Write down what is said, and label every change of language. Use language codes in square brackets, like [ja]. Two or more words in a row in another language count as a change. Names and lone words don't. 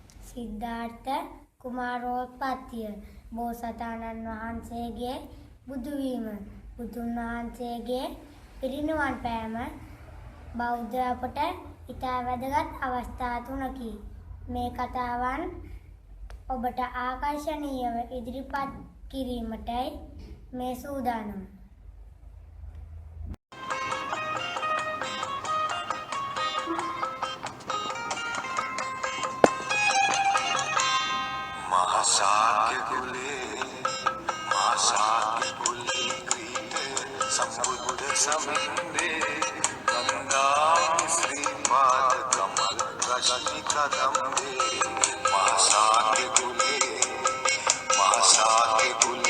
[si] සිද්ධාර්ථ කුමාරෝත්පත්තිය බෝසතාණන් වහන්සේගේ බුදුවීම බුදුන් වහන්සේගේ පිරිනිවන් පෑම බෞද්ධ අපට ඉතා වැදගත් අවස්ථා තුනකි. මේ කතාවන් ඔබට ආකර්ෂණීයව ඉදිරිපත් කිරීමටයි මේ සූදානම. [pi] महासाक्य कुले क्रीत समुद्र समिंदे गंगा श्रीपाद कमल रश्मि कदम्बे महासाक्य कुले